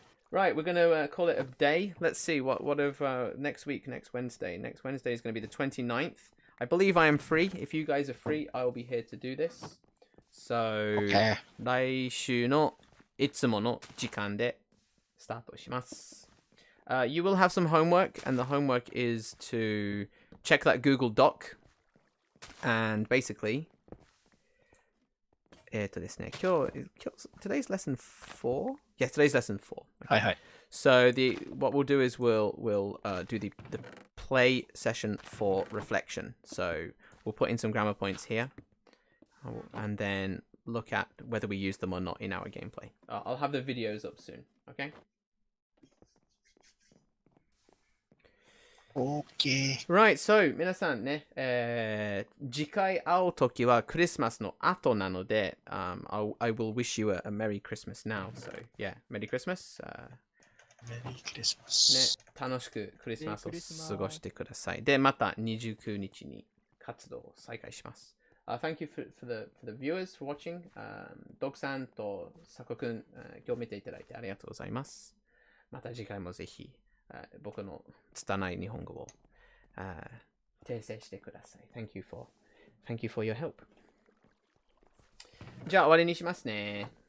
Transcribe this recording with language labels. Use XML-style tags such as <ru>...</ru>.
<en>Right, we're going to call it a day. Let's see what of next week, next Wednesday. Next Wednesday is going to be the 29th. I believe I am free. If you guys are free, I'll be here to do this. So, Okay.</en> <ja>来週のいつもの時間でスタートします。</ja> <en>You will have some homework, and the homework is to check that Google Doc. And basically, ですね、today's lesson 4? Yeah, today's lesson 4. Okay. Hi. So what we'll do is we'll do the play session for reflection. So we'll put in some grammar points here, and then look at whether we use them or not in our gameplay. I'll have the videos up soon. Okay. Okay. Right.</en> <ja>So 皆さんね、次回会うときはクリスマスの後なので、</ja> <en>I will wish you a Merry Christmas now. So yeah, Merry Christmas. Merry Christmas.</en> <ja>ね、楽しくクリスマスを過ごしてください。で、また29日に活動を再開します。</ja> <en>Thank you for the viewers for watching.</en> <ja>ドクさんとサコ君、今日見ていただいてありがとうございます。また次回もぜひ、僕の拙い日本語を、訂正してください。</ja> <en>Thank you for your help.</en> <ja>じゃあ終わりにしますね。</ja>